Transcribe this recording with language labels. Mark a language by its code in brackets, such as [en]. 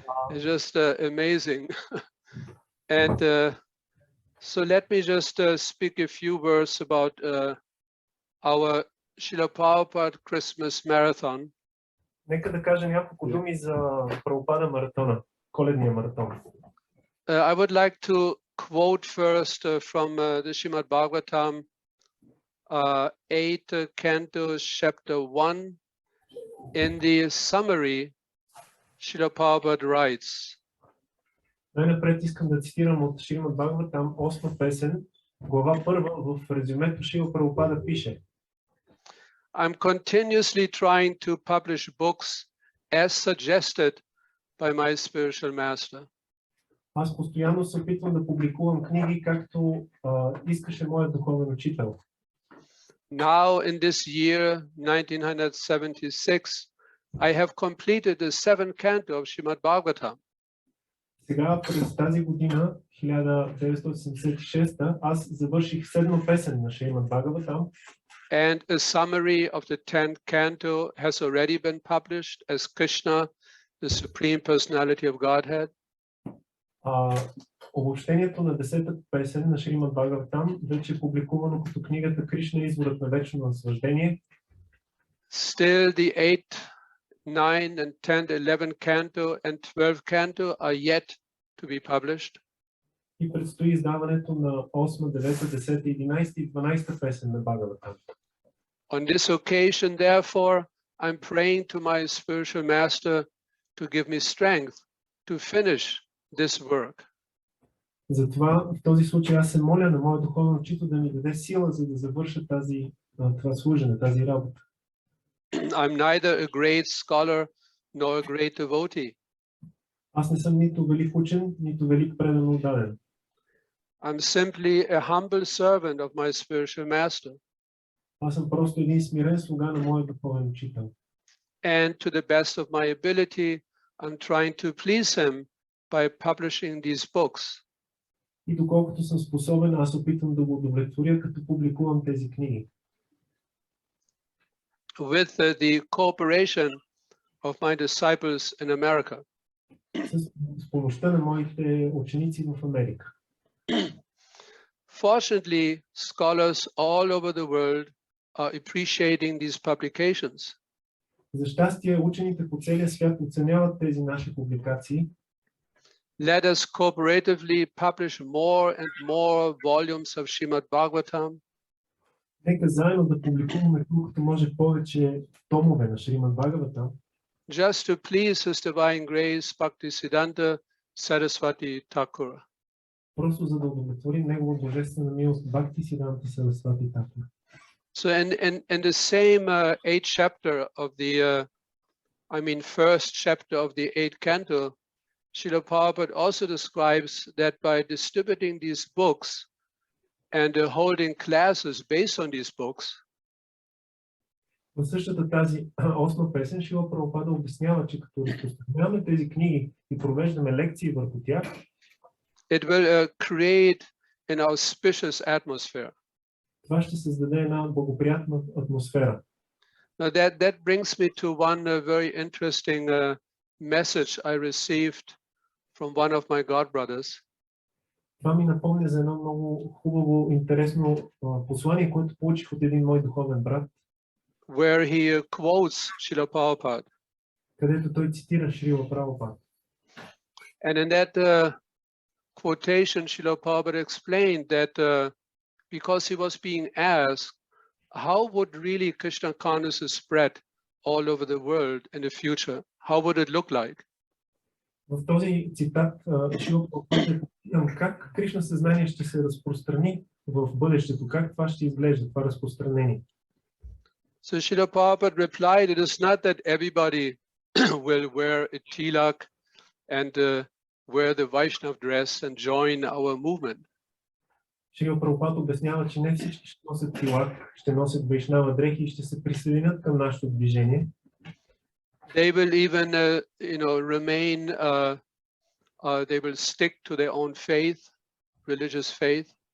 [en] It's just amazing. And so let me just speak a few words about our Srila Prabhupada Christmas Marathon. [bg] Нека да кажа няколко думи за Прабхупада маратона, коледния маратон. [en] I would like to quote first from the Srimad Bhagavatam, 8th Canto, Chapter 1. In the summary, Srila Prabhupada writes, [bg] Най-напред искам да цитирам от Шримад Бхагаватам, 8 песен, глава 1, в резюмето Шрила Прабхупада пише: [en] I'm continuously trying to publish books as suggested by my spiritual master. [bg] Аз постоянно се опитвам да публикувам книги, както искаше моят духовен учител. [en] Now in this year, 1976, I have completed the 7th canto of Srimad Bhagavatam. [bg] Сега, през тази година, 1976, аз завърших 7 песен на Шримад Бхагаватам. [en] And a summary of the 10th canto has already been published as Krishna, the Supreme Personality of Godhead. [bg] Обобщението на 10-та песен на Шримад Бхагаватам вече е публикувано като книгата Кришна, изворът на вечно наслаждение. [en] Still the 8th, 9th and 10th, 11th canto and 12th canto are yet to be published. [bg] И предстои издаването на 8, 9, 10, 11 и 12 песен на Бхагаватам. [en] On this occasion, therefore, I'm praying to my spiritual master to give me strength to finish this work. [bg] Затова в този случай аз се моля на моят духовен учител да ми даде сила, за да завърша това служене, тази работа. [en] I'm neither a great scholar nor a great devotee. [bg] Аз не съм нито велик учен, нито велик предано отдаден. [en] I'm simply a humble servant of my spiritual master. [bg] Аз съм просто един смирен слуга на моят духовен учител. [en] And to the best of my ability, I'm trying to please him by publishing these books. [bg] И доколкото съм способен, аз опитвам да го удовлетворя, като публикувам тези книги. [en] With the cooperation of my disciples in America. [bg] С помощта на моите ученици в Америка. [en] Fortunately, scholars all over the world are appreciating these publications. [bg] За щастие, учените по целия свят оценяват тези наши публикации. [en] Let us cooperatively publish more and more volumes of Srimad Bhagavatam. [bg] Нека заедно да публикуваме колкото може повече томове на Шримад Бхагаватам. [en] Just to please His Divine Grace, Bhaktisiddhanta Saraswati Thakura. [bg] Просто за да удовлетворим Негова божествена милост, Бхактисиданта Сарасвати Такура. [en] So in the same 8th chapter of the, first chapter of the 8th canto, Srila Prabhupada also describes that by distributing these books and holding classes based on these books, [bg] В същата тази 8 песен Шрила Прабхупада обяснява, че като разпространяваме тези книги и провеждаме лекции върху тях, [en] it will create an auspicious atmosphere. [bg] това ще създаде една благоприятна атмосфера. [en] Now that brings me to one very interesting message I received from one of my godbrothers. [bg] Това ми напомня за едно много хубаво, интересно послание, което получих от един мой духовен брат, [en] where he quotes Srila Prabhupada. [bg] където той цитира Шрила Прабхупада. [en] And in that quotation, Srila Prabhupada explained that because he was being asked, how would really Krishna consciousness spread all over the world in the future? How would it look like? [bg] В този цитат Шрила Прабхупада е попитан как Кришна съзнание ще се разпространи в бъдещето, как това ще изглежда, това разпространение. [en] So Srila Prabhupada replied, it is not that everybody will wear a tilak and wear the Vaishnav dress and join our movement. [bg] Шрила Прабхупада обяснява, че не всички ще носят тилак, ще носят вайшнава дрехи и ще се присъединят към нашето движение. [en] They will even, remain, they will stick to their own faith, religious faith.